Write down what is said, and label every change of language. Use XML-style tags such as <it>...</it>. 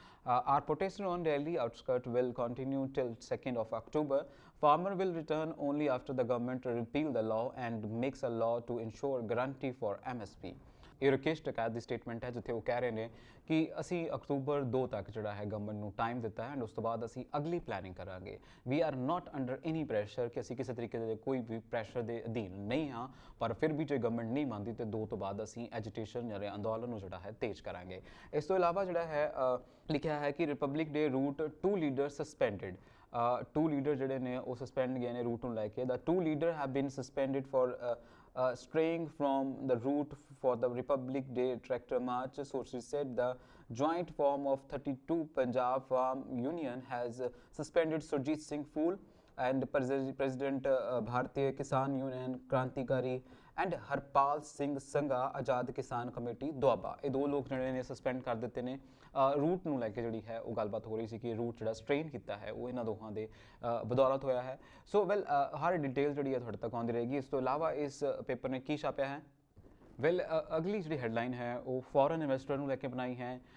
<en>Our protest on Delhi outskirt will continue till 2nd of October. Farmer will return only after the government repeal the law and makes a law to ensure guarantee for MSP.</en> <pa>ਇਹ ਰਕੇਸ਼ ਟਕੈਤ ਦੀ statement ਹੈ ਜਿੱਥੇ ਉਹ ਕਹਿ ਰਹੇ ਨੇ ਕਿ ਅਸੀਂ October 2 ਤੱਕ ਜਿਹੜਾ ਹੈ ਗਵਰਨਮੈਂਟ ਨੂੰ ਟਾਈਮ ਦਿੱਤਾ ਹੈ, ਐਂਡ ਉਸ ਤੋਂ ਬਾਅਦ ਅਸੀਂ ਅਗਲੀ ਪਲੈਨਿੰਗ ਕਰਾਂਗੇ।</pa> <en>we are not under any pressure,</en> <pa>ਕਿ ਅਸੀਂ ਕਿਸੇ ਤਰੀਕੇ ਦੇ ਕੋਈ ਵੀ ਪ੍ਰੈਸ਼ਰ ਦੇ ਅਧੀਨ ਨਹੀਂ ਹਾਂ, ਪਰ ਫਿਰ ਵੀ ਜੇ ਗਵਰਨਮੈਂਟ ਨਹੀਂ ਮੰਨਦੀ ਤੇ 2 ਤੋਂ ਬਾਅਦ ਅਸੀਂ ਐਜੀਟੇਸ਼ਨ ਜਾਂ ਅੰਦੋਲਨ ਨੂੰ ਜਿਹੜਾ ਹੈ ਤੇਜ਼ ਕਰਾਂਗੇ। ਇਸ ਤੋਂ ਇਲਾਵਾ ਜਿਹੜਾ ਹੈ ਲਿਖਿਆ ਹੈ ਕਿ</pa> <en>Republic Day route 2 leader suspended.</en> <pa>2 ਲੀਡਰ ਜਿਹੜੇ ਨੇ ਉਹ ਸਸਪੈਂਡ ਗਏ ਨੇ ਰੂਟ ਨੂੰ ਲੈ ਕੇ।</pa> <en>ਦਾ 2 leader have been suspended for straying from the route for the Republic Day tractor march. Sources said the joint form of 32 Punjab Farm Union has suspended Surjit Singh Phool and President Bharatiya Kisan Union Krantikari and Harpal Singh Sangha Azad Kisan Committee ਦੁਆਬਾ।</en> <pa>ਇਹ 2 ਲੋਕ ਜਿਹੜੇ ਨੇ suspend ਕਰ ਦਿੱਤੇ ਨੇ। Route ਨੂੰ ਲੈ ਕੇ ਜਿਹੜੀ ਹੈ ਉਹ ਗੱਲਬਾਤ ਹੋ ਰਹੀ ਸੀ ਕਿ ਰੂਟ ਜਿਹੜਾ ਸਟ੍ਰੇਨ ਕੀਤਾ ਹੈ ਉਹ ਇਹਨਾਂ ਦੋਹਾਂ ਦੇ ਬਦੌਲਤ ਹੋਇਆ ਹੈ। ਸੋ ਵੈਲ ਹਰ ਡਿਟੇਲ ਜਿਹੜੀ ਹੈ ਤੁਹਾਡੇ ਤੱਕ ਆਉਂਦੀ ਰਹੇਗੀ। ਇਸ ਤੋਂ ਇਲਾਵਾ ਇਸ ਪੇਪਰ ਨੇ ਕੀ ਛਾਪਿਆ ਹੈ, ਵੈਲ ਅਗਲੀ ਜਿਹੜੀ ਹੈਡਲਾਈਨ ਹੈ ਉਹ ਫੋਰਨ ਇਨਵੈਸਟਰ ਨੂੰ ਲੈ ਕੇ ਬਣਾਈ ਹੈ।</pa>